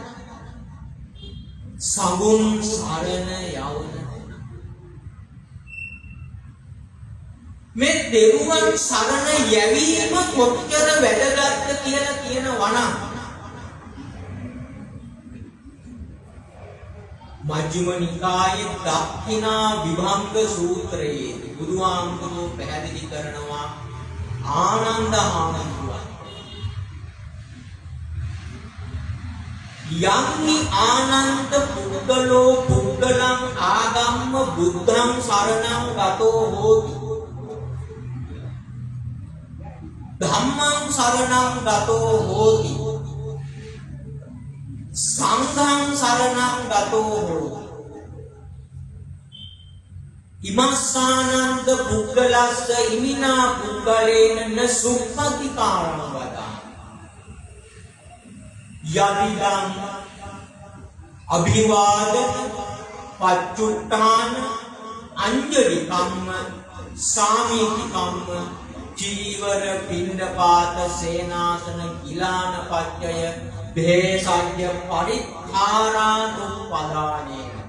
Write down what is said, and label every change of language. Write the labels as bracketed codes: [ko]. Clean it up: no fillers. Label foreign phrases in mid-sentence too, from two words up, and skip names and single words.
[si] සඟුන් සරණ යවන මේ දෙවියන් සරණ යැවීම කොච්චර වැදගත්ද කියලා කියනවා නම් මජ්ක්‍ධිම නිකායේ දක්ඛිනා විභංග සූත්‍රයේ බුදුහාමුදුරුවෝ පැහැදිලි කරනවා ආනන්ද හාමුදුරුවෝ [pi] යම්හි ආනන්ද පුද්ගලෝ පුද්ගලං ආගම්ම බුද්ධං සරණං ගතෝ හෝති ධම්මං සරණං ගතෝ හෝති සංඝං සරණං ගතෝ හෝති ඉමස්සානන්ද පුද්ගලස්ස ඉමිනා පුද්ගලේන න සුප්පතිකාරං වදා යදිදං අභිවාද පච්චුට්ඨාන අංජලි කම්ම සාමීති කම්ම චීවර පිණ්ඩපාත සේනාසන ගිලාන පච්චය භේසජ්‍ය පරිත්ථාරානුපදානේ.